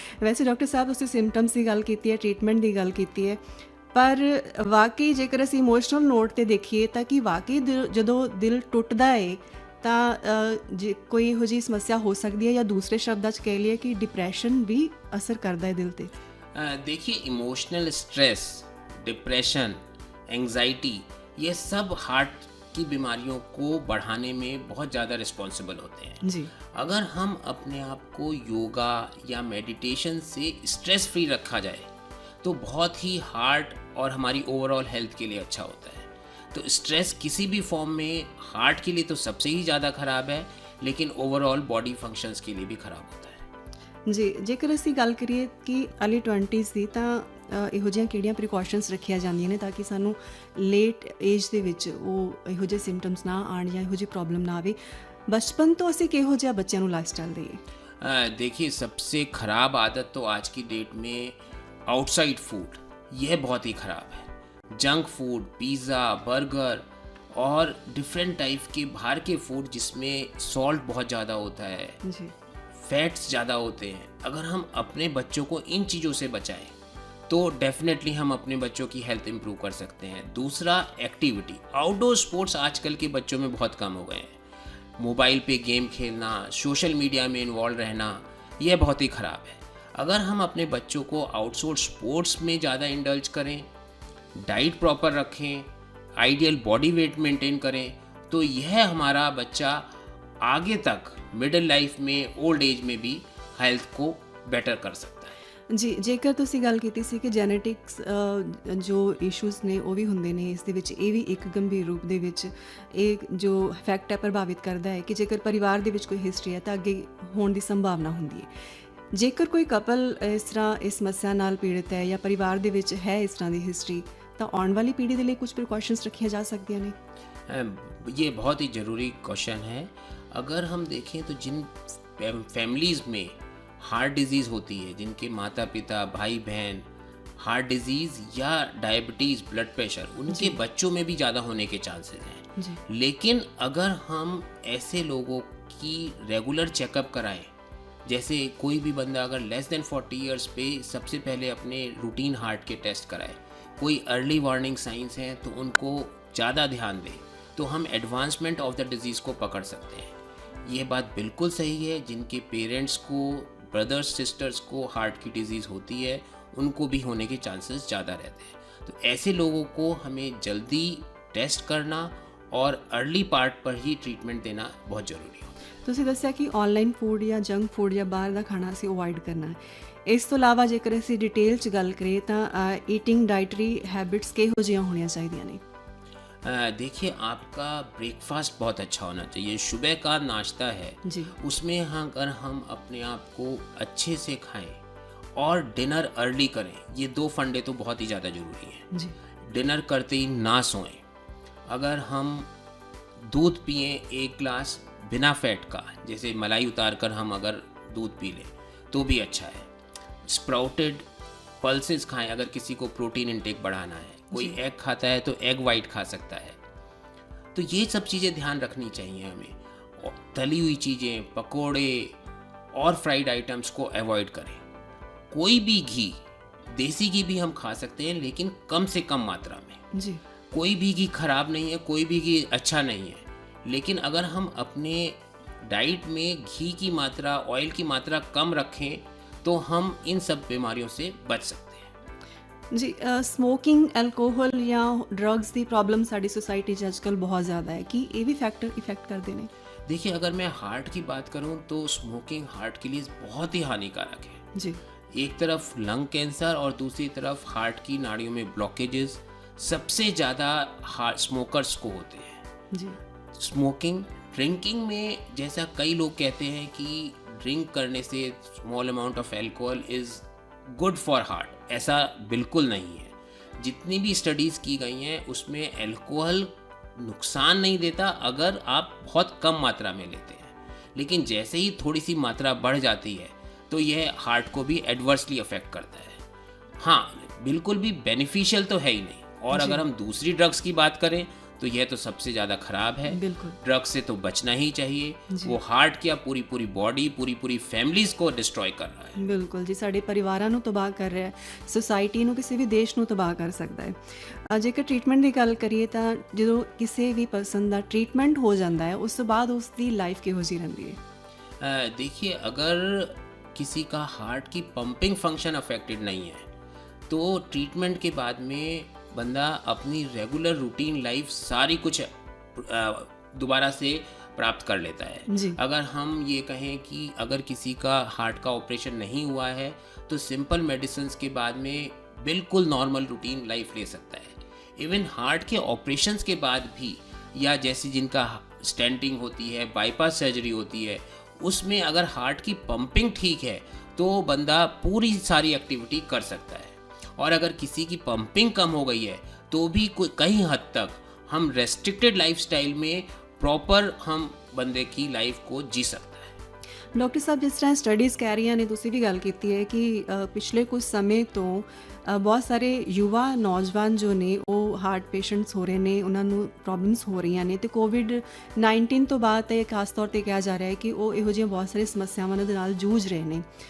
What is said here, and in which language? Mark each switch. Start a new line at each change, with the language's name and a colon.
Punjabi: ਵੈਸੇ ਡਾਕਟਰ ਸਾਹਿਬ ਤੁਸੀਂ ਸਿੰਪਟਮਸ ਦੀ ਗੱਲ ਕੀਤੀ ਹੈ, ਟ੍ਰੀਟਮੈਂਟ ਦੀ ਗੱਲ ਕੀਤੀ ਹੈ, ਪਰ ਵਾਕਈ ਜੇਕਰ ਅਸੀਂ ਇਮੋਸ਼ਨਲ ਨੋਟ ਤੇ ਦੇਖੀਏ ਤਾਂ ਕਿ ਵਾਕਈ ਜਦੋਂ ਦਿਲ ਟੁੱਟਦਾ ਹੈ ਤਾਂ ਜੇ ਕੋਈ ਇਹੋ ਜਿਹੀ ਸਮੱਸਿਆ ਹੋ ਸਕਦੀ ਹੈ, ਜਾਂ ਦੂਸਰੇ ਸ਼ਬਦਾਂ 'ਚ ਕਹਿ ਲਈਏ ਕਿ ਡਿਪਰੈਸ਼ਨ ਵੀ ਅਸਰ ਕਰਦਾ ਹੈ ਦਿਲ ਤੇ।
Hindi: देखिए, इमोशनल स्ट्रेस, डिप्रेशन, एंजाइटी, ये सब हार्ट की बीमारियों को बढ़ाने में बहुत ज़्यादा रिस्पॉन्सिबल होते हैं। जी अगर हम अपने आप को योगा या मेडिटेशन से स्ट्रेस फ्री रखा जाए तो बहुत ही हार्ट और हमारी ओवरऑल हेल्थ के लिए अच्छा होता है। तो स्ट्रेस किसी भी फॉर्म में हार्ट के लिए तो सबसे ही ज़्यादा ख़राब है, लेकिन ओवरऑल बॉडी फंक्शंस के लिए भी ख़राब होता है।
Punjabi: ਜੀ, ਜੇਕਰ ਅਸੀਂ ਗੱਲ ਕਰੀਏ ਕਿ अर्ਲੀ 20s ਦੀ, ਤਾਂ ਇਹੋ ਜਿਹੀਆਂ ਕਿਹੜੀਆਂ ਪ੍ਰੀਕਾਸ਼ਨਸ ਰੱਖੀਆਂ ਜਾਂਦੀਆਂ ਨੇ ਤਾਂ ਕਿ ਸਾਨੂੰ ਲੇਟ ਏਜ ਦੇ ਵਿੱਚ ਉਹ ਇਹੋ ਜਿਹੇ ਸਿੰਪਟਮਸ ਨਾ ਆਉਣ ਜਾਂ ਇਹੋ ਜਿਹੀ ਪ੍ਰੋਬਲਮ ਨਾ ਆਵੇ। ਬਚਪਨ ਤੋਂ ਅਸੀਂ ਕਿਹੋ ਜਿਹਾ ਬੱਚਿਆਂ ਨੂੰ ਲਾਈਫਸਟਾਈਲ ਦੇਈਏ?
Hindi: देखिए, सबसे ख़राब आदत तो आज की डेट में आउटसाइड फूड, यह बहुत ही ख़राब है। जंक फूड, पिज़्ज़ा, बर्गर और डिफरेंट टाइप के बाहर के फूड जिसमें सॉल्ट बहुत ज़्यादा होता है,
Punjabi: ਜੀ
Hindi: फैट्स ज़्यादा होते हैं। अगर हम अपने बच्चों को इन चीज़ों से बचाएं तो डेफिनेटली हम अपने बच्चों की हेल्थ इंप्रूव कर सकते हैं। दूसरा, एक्टिविटी। आउटडोर स्पोर्ट्स आजकल के बच्चों में बहुत कम हो गए हैं। मोबाइल पे गेम खेलना, सोशल मीडिया में इन्वॉल्व रहना, यह बहुत ही ख़राब है। अगर हम अपने बच्चों को आउटडोर स्पोर्ट्स में ज़्यादा इंडल्ज करें, डाइट प्रॉपर रखें, आइडियल बॉडी वेट मेंटेन करें, तो यह हमारा बच्चा आगे तक मिडिल लाइफ में, ओल्ड एज में भी हेल्थ को बेटर कर सकता है।
Punjabi: ਜੀ, ਜੇਕਰ ਤੁਸੀਂ ਗੱਲ ਕੀਤੀ ਸੀ ਕਿ ਜੈਨੇਟਿਕਸ ਜੋ ਇਸ਼ੂਜ਼ ਨੇ ਉਹ ਵੀ ਹੁੰਦੇ ਨੇ ਇਸ ਦੇ ਵਿੱਚ, ਇਹ ਵੀ ਇੱਕ ਗੰਭੀਰ ਰੂਪ ਦੇ ਵਿੱਚ ਇਹ ਜੋ ਫੈਕਟ ਹੈ ਪ੍ਰਭਾਵਿਤ ਕਰਦਾ ਹੈ ਕਿ ਜੇਕਰ ਪਰਿਵਾਰ ਦੇ ਵਿੱਚ ਕੋਈ ਹਿਸਟਰੀ ਹੈ ਤਾਂ ਅੱਗੇ ਹੋਣ ਦੀ ਸੰਭਾਵਨਾ ਹੁੰਦੀ ਹੈ। ਜੇਕਰ ਕੋਈ ਕਪਲ ਇਸ ਤਰ੍ਹਾਂ ਇਸ ਸਮੱਸਿਆ ਨਾਲ ਪੀੜਿਤ ਹੈ ਜਾਂ ਪਰਿਵਾਰ ਦੇ ਵਿੱਚ ਹੈ ਇਸ ਤਰ੍ਹਾਂ ਦੀ ਹਿਸਟਰੀ, ਤਾਂ ਆਉਣ ਵਾਲੀ ਪੀੜ੍ਹੀ ਦੇ ਲਈ ਕੁਝ ਪ੍ਰੀਕਾਸ਼ਨਸ ਰੱਖੀਆਂ ਜਾ ਸਕਦੀਆਂ ਨੇ?
Hindi: ये बहुत ही ज़रूरी क्वेश्चन है। अगर हम देखें तो जिन फैमिलीज़ में हार्ट डिजीज़ होती है, जिनके माता पिता, भाई बहन हार्ट डिजीज़ या डायबिटीज़, ब्लड प्रेशर, उनके बच्चों में भी ज़्यादा होने के चांसेस हैं। जी लेकिन अगर हम ऐसे लोगों की रेगुलर चेकअप कराएं, जैसे कोई भी बंदा अगर
English: less than 40 years
Hindi: पे सबसे पहले अपने रूटीन हार्ट के टेस्ट कराए, कोई अर्ली वार्निंग साइंस हैं तो उनको ज़्यादा ध्यान दें, तो हम
English: advancement of the disease
Hindi: को पकड़ सकते हैं। ये बात बिल्कुल सही है, जिनके पेरेंट्स को, ब्रदर्स सिस्टर्स को हार्ट की डिज़ीज़ होती है, उनको भी होने के चांसेस ज़्यादा रहते हैं। तो ऐसे लोगों को हमें जल्दी टेस्ट करना और अर्ली पार्ट पर ही ट्रीटमेंट देना बहुत ज़रूरी है।
Punjabi: ਤੁਸੀਂ ਦੱਸਿਆ ਕਿ ਆਨਲਾਈਨ ਫੂਡ ਜਾਂ ਜੰਕ ਫੂਡ ਜਾਂ ਬਾਹਰ ਦਾ ਖਾਣਾ ਅਸੀਂ ਅਵੋਇਡ ਕਰਨਾ ਹੈ। ਇਸ ਤੋਂ ਇਲਾਵਾ ਜੇਕਰ ਅਸੀਂ ਡਿਟੇਲ 'ਚ ਗੱਲ ਕਰੀਏ ਤਾਂ ਈਟਿੰਗ डाइटरी हैबिट्स ਕਿਹੋ ਜਿਹੀਆਂ ਹੋਣੀਆਂ ਚਾਹੀਦੀਆਂ ਨੇ?
Hindi: देखिए, आपका ब्रेकफास्ट बहुत अच्छा होना चाहिए। सुबह का नाश्ता है, जी उसमें अगर हम अपने आप को अच्छे से खाएं और डिनर अर्ली करें, ये 2 फंडे तो बहुत ही ज़्यादा ज़रूरी हैं। जी डिनर करते ही ना सोएं। अगर हम दूध पिएं 1 ग्लास बिना फैट का, जैसे मलाई उतार कर हम अगर दूध पी लें तो भी अच्छा है। स्प्राउटेड पल्सेस खाएं अगर किसी को प्रोटीन इंटेक बढ़ाना है। कोई एग खाता है तो एग वाइट खा सकता है। तो ये सब चीज़ें ध्यान रखनी चाहिए हमें। और तली हुई चीज़ें, पकोड़े और फ्राइड आइटम्स को अवॉइड करें। कोई भी घी, देसी घी भी हम खा सकते हैं लेकिन कम से कम मात्रा में। जी कोई भी घी खराब नहीं है, कोई भी घी अच्छा नहीं है, लेकिन अगर हम अपने डाइट में घी की मात्रा, ऑयल की मात्रा कम रखें तो हम इन सब बीमारियों से बच सकते हैं।
Punjabi: जी ਸਮੋਕਿੰਗ ਐਲਕੋਹਲ ਜਾਂ ਡਰੱਗਸ ਦੀ ਪ੍ਰੋਬਲਮ ਸਾਡੀ ਸੋਸਾਇਟੀ 'ਚ ਅੱਜਕੱਲ ਬਹੁਤ ਜ਼ਿਆਦਾ ਹੈ ਕਿ ਇਹ ਵੀ ਫੈਕਟਰ ਇਫੈਕਟ ਕਰਦੇ ਨੇ?
Hindi: देखिए, अगर मैं हार्ट की बात करूं तो स्मोकिंग हार्ट के लिए बहुत ही हानिकारक है। जी एक तरफ लंग कैंसर और दूसरी तरफ हार्ट की नाड़ियों में ब्लॉकेजेस सबसे ज़्यादा स्मोकर्स को होते हैं। जी स्मोकिंग, ड्रिंकिंग में जैसा कई लोग कहते हैं कि ड्रिंक करने से
English: small amount of alcohol is good for heart,
Hindi: ऐसा बिल्कुल नहीं है। जितनी भी स्टडीज़ की गई हैं उसमें अल्कोहल नुकसान नहीं देता अगर आप बहुत कम मात्रा में लेते हैं, लेकिन जैसे ही थोड़ी सी मात्रा बढ़ जाती है तो यह हार्ट को भी एडवर्सली अफेक्ट करता है। हाँ, बिल्कुल भी बेनिफिशियल तो है ही नहीं। और जी। अगर हम दूसरी ड्रग्स की बात करें तो यह तो सबसे ज़्यादा ख़राब है। बिल्कुल ड्रग्स से तो बचना ही चाहिए। जी। वो हार्ट क्या पूरी पूरी बॉडी, पूरी पूरी फैमिलीज़ को डिस्ट्रॉय कर रहा है।
Punjabi: ਬਿਲਕੁਲ ਜੀ, ਸਾਡੇ ਪਰਿਵਾਰਾਂ ਨੂੰ ਤਬਾਹ ਕਰ ਰਿਹਾ ਹੈ, ਸੁਸਾਇਟੀ ਨੂੰ, ਕਿਸੇ ਵੀ ਦੇਸ਼ ਨੂੰ ਤਬਾਹ ਕਰ ਸਕਦਾ ਹੈ। ਜੇਕਰ ਟ੍ਰੀਟਮੈਂਟ ਦੀ ਗੱਲ ਕਰੀਏ ਤਾਂ ਜਦੋਂ ਕਿਸੇ ਵੀ ਪਰਸਨ ਦਾ ਟ੍ਰੀਟਮੈਂਟ ਹੋ ਜਾਂਦਾ ਹੈ ਉਸ ਤੋਂ ਬਾਅਦ ਉਸ ਦੀ ਲਾਈਫ ਕਿਹੋ ਜਿਹੀ ਰਹਿੰਦੀ ਹੈ?
Hindi: देखिए, अगर किसी का हार्ट की पंपिंग फंक्शन अफेक्टेड नहीं है तो ट्रीटमेंट के बाद में बंदा अपनी रेगुलर रूटीन लाइफ सारी कुछ दोबारा से प्राप्त कर लेता है। जी अगर हम ये कहें कि अगर किसी का हार्ट का ऑपरेशन नहीं हुआ है तो सिंपल मेडिसिन्स के बाद में बिल्कुल नॉर्मल रूटीन लाइफ ले सकता है। इवन हार्ट के ऑपरेशंस के बाद भी, या जैसे जिनका स्टेंटिंग होती है, बाईपास सर्जरी होती है, उसमें अगर हार्ट की पंपिंग ठीक है तो बंदा पूरी सारी एक्टिविटी कर सकता है। और अगर किसी की पंपिंग कम हो गई है तो भी कई हद तक हम रेस्ट्रिक्टेड लाइफस्टाइल में प्रॉपर हम बंदे की लाइफ को जी सकते हैं।
Punjabi: ਡਾਕਟਰ ਸਾਹਿਬ, ਜਿਸ ਤਰ੍ਹਾਂ ਸਟੱਡੀਜ਼ ਕਹਿ ਰਹੀਆਂ ਨੇ, ਤੁਸੀਂ ਵੀ ਗੱਲ ਕੀਤੀ ਹੈ ਕਿ ਪਿਛਲੇ ਕੁਝ ਸਮੇਂ ਤੋਂ ਬਹੁਤ ਸਾਰੇ ਯੁਵਾ ਨੌਜਵਾਨ ਜੋ ਨੇ ਉਹ ਹਾਰਟ ਪੇਸ਼ੈਂਟਸ ਹੋ ਰਹੇ ਨੇ, ਉਹਨਾਂ ਨੂੰ ਪ੍ਰੋਬਲਮਸ ਹੋ ਰਹੀਆਂ ਨੇ, ਅਤੇ ਕੋਵਿਡ-19 ਤੋਂ ਬਾਅਦ ਤਾਂ ਇਹ ਖਾਸ ਤੌਰ 'ਤੇ ਕਿਹਾ ਜਾ ਰਿਹਾ ਹੈ ਕਿ ਉਹ ਇਹੋ ਜਿਹੀਆਂ ਬਹੁਤ ਸਾਰੀਆਂ ਸਮੱਸਿਆਵਾਂ ਦੇ ਨਾਲ ਜੂਝ ਰਹੇ ਨੇ।